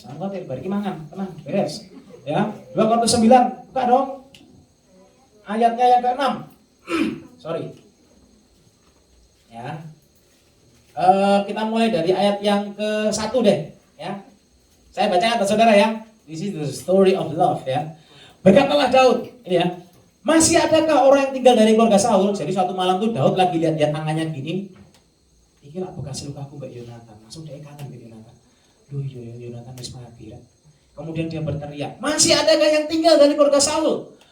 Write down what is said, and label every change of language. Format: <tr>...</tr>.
<id>Jangan khawatir,</id> <jv>bari mangan,</jv> <id>tenang, beres. Ya, 2 Korintus 9. Buka dong. Ayatnya yang ke-6. Sorry. Ya. Kita mulai dari ayat yang ke-1 deh, ya. Saya bacakan atas saudara ya.</id> <en>This is the story of love ya.</en> <id>Berkatalah Daud, ini ya. Masih adakah orang yang tinggal dari keluarga Saul? Jadi suatu malam tuh Daud lagi lihat tangannya gini.</id> <jv>Iki lah bekas lukaku</jv> <id>Mbak Yonatan. Langsung dia kangen gitu Yonatan.</id> <jv>Duh, Yonatan wis mati ya.</jv> <id>Kemudian dia berteriak, masih adakah yang tinggal dari keluarga Saul?</id>